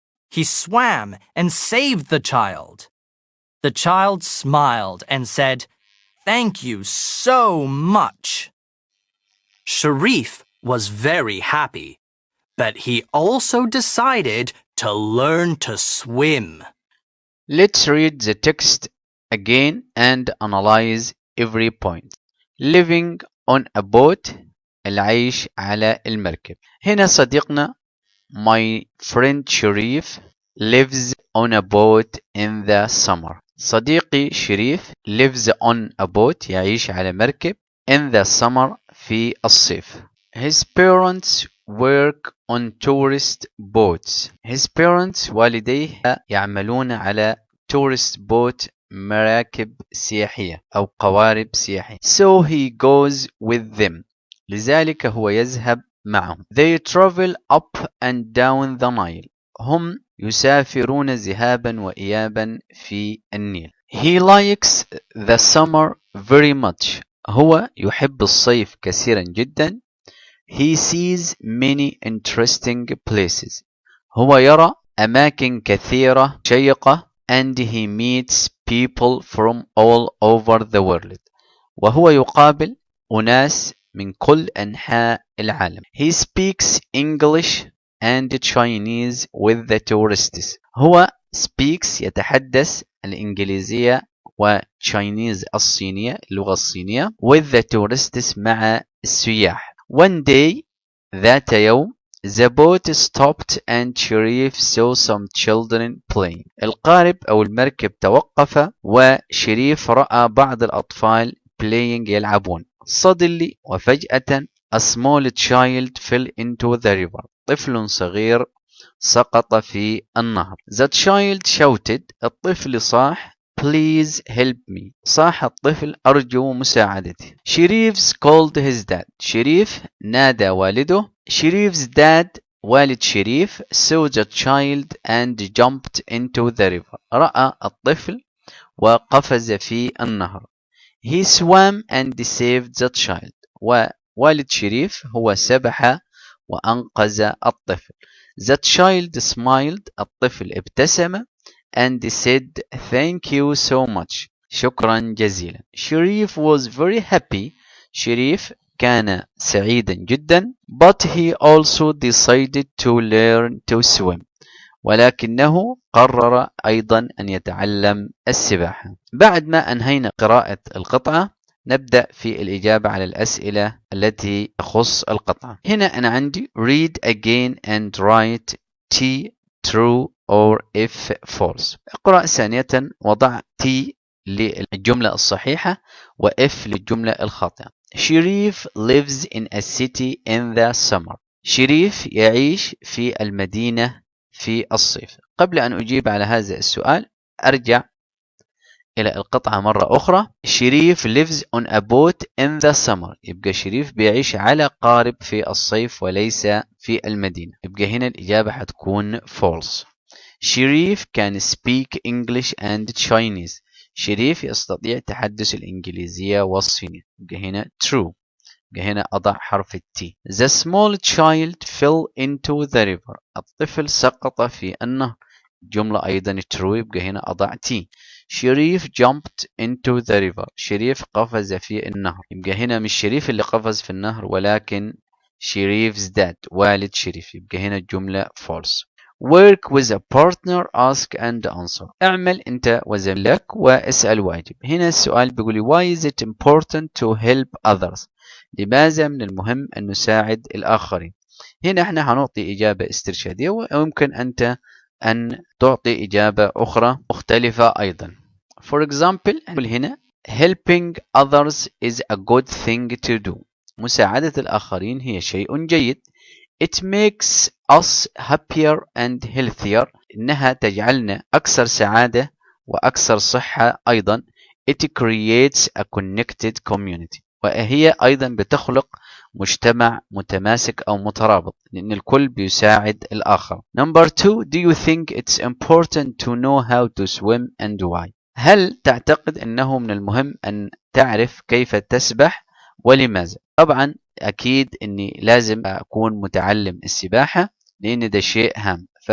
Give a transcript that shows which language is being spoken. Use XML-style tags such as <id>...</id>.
<en>He swam and saved the child. The child smiled and said, "Thank you so much." Sharif was very happy, but he also decided to learn to swim. Let's read the text again and analyze every point. Living on a boat،</en> <ar>العيش على المركب. هنا صديقنا</ar> <en>my friend</en> <ar>شريف</ar> <en>lives on a boat in the summer.</en> <ar>صديقي شريف</ar> <en>lives on a boat</en> <ar>يعيش على مركب</ar> <en>in the summer</en> <ar>في الصيف.</ar> <en>His parents work on tourist boats. His parents</en> <ar>والديه يعملون على</ar> <en>tourist boat</en> <ar>مراكب سياحية أو قوارب سياحية.</ar> <en>So he goes with them.</en> <ar>لذلك هو يذهب معهم.</ar> <en>They travel up and down the Nile.</en> <ar>هم يسافرون ذهابا وإيابا في النيل.</ar> <en>He likes the summer very much.</en> <ar>هو يحب الصيف كثيرا جدا.</ar> <en>He sees many interesting places.</en> <ar>هو يرى أماكن كثيرة شيقة.</ar> <en>And he meets people from all over the world.</en> <ar>وهو يقابل أناس من كل أنحاء العالم.</ar> <en>He speaks English and Chinese with the tourists.</en> <ar>هو</ar> <en>speaks</en> <ar>يتحدث الإنجليزية وتشاينيز الصينية اللغة الصينية</ar> <en>with the tourists</en> <ar>مع السياح.</ar> <en>One day</en> <ar>ذات يوم</ar> <en>the boat stopped and Sharif saw some children playing.</en> <ar>القارب أو المركب توقف وشريف رأى بعض الأطفال</ar> <en>playing</en> <ar>يلعبون.</ar> <en>Suddenly</en> <ar>وفجأة</ar> <en>a small child fell into the river.</en> <ar>طفل صغير سقط في النهر.</ar> <en>The child shouted.</en> <ar>الطفل صاح</ar> <en>Please help me.</en> <ar>صاح الطفل أرجو مساعدتي.</ar> <en>شريف called his dad.</en> <ar>شريف نادى والده.</ar> <en>Sharif's dad</en> <ar>والد شريف</ar> <en>saw the child and jumped into the river.</en> <ar>رأى الطفل وقفز في النهر. He swam and saved the child. ووالد شريف هو سبح وأنقذ الطفل.</ar> <en>The child smiled.</en> <ar>الطفل ابتسم</ar> <en>and said thank you so much.</en> <ar>شكرا جزيلا.</ar> <en>Sharif was very happy.</en> <ar>شريف كان سعيدا جدا.</ar> <en>But he also decided to learn to swim.</en> <ar>ولكنه قرر أيضا أن يتعلم السباحة. بعد ما أنهينا قراءة القطعة نبدأ في الإجابة على الأسئلة التي تخص القطعة. هنا أنا عندي</ar> <en>read again and write T true or if false.</en> <ar>اقرأ ثانية وضع T للجملة الصحيحة و F للجملة الخاطئة.</ar> <en>Sharif lives in a city in the summer.</en> <ar>شريف يعيش في المدينة في الصيف. قبل أن أجيب على هذا السؤال أرجع إلى القطعة مرة أخرى.</ar> <en>Sharif lives on a boat in the summer.</en> <ar>يبقى شريف بيعيش على قارب في الصيف وليس في المدينة. يبقى هنا الإجابة حتكون false.</ar> <en>Sharif can speak English and Chinese.</en> <ar>شريف يستطيع تحدث الإنجليزية والصينية. يبقى هنا true. يبقى هنا أضع حرف T.</ar> <en>The small child fell into the river.</en> <ar>الطفل سقط في النهر. جملة أيضا true. يبقى هنا أضع T.</ar> <en>Sharif jumped into the river.</en> <ar>شريف قفز في النهر. يبقى هنا مش شريف اللي قفز في النهر ولكن شريف's dad والد شريف. يبقى هنا الجملة false.</ar> <en>Work with a partner, ask and answer.</en> <ar>اعمل أنت وزميلك واسأل واجب. هنا السؤال بيقول</ar> <en>why is it important to help others.</en> <ar>لماذا من المهم أن نساعد الآخرين. هنا احنا هنعطي إجابة استرشادية ويمكن أنت أن تعطي إجابة أخرى مختلفة أيضا.</ar> <en>For example هنا helping others is a good thing to do.</en> <ar>مساعدة الآخرين هي شيء جيد.</ar> <en>It makes us happier and healthier.</en> <ar>إنها تجعلنا أكثر سعادة وأكثر صحة أيضا.</ar> <en>It creates a connected community.</en> <ar>وهي أيضا بتخلق مجتمع متماسك أو مترابط لأن الكل بيساعد الآخر.</ar> <en>Number 2. Do you think it's important to know how to swim and why.</en> <ar>هل تعتقد أنه من المهم أن تعرف كيف تسبح ولماذا. طبعا أكيد أني لازم أكون متعلم السباحة لأن ده شيء هام.</ar>